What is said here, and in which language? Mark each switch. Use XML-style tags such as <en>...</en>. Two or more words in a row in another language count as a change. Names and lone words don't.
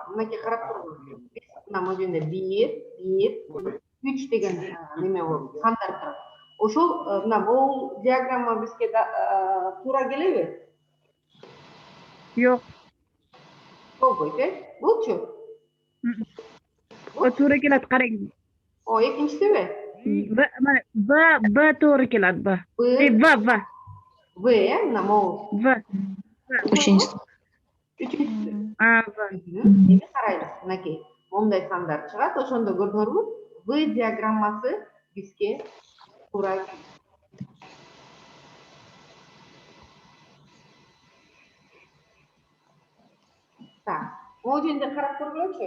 <ky>Мынакей карап туруңуз. Мына модулде 1, 3 деген неме болуп, сандар турат. Ошол мына могул диаграмма бизге туура келеби?</ky> <uz>Yok.</uz> <ky>Болбойт, Булчу?</ky> <uz>O to'g'ri keladi qarang.</uz> <ky>O экинчисиби?</ky> <uz>Mana B to'g'ri keladi B. B, V. V,</uz> <ky>мына могул. V.</ky> <uz>Uchinchisi.</uz> <ky>Үчүнчүсү. V. Эми карайбыз, мынакей. Момундай сандар чыгат, ошондо көрдүңөрбү? V диаграммасы бизге туура келет. Так, могу жерде карап көргүлөчү.</ky>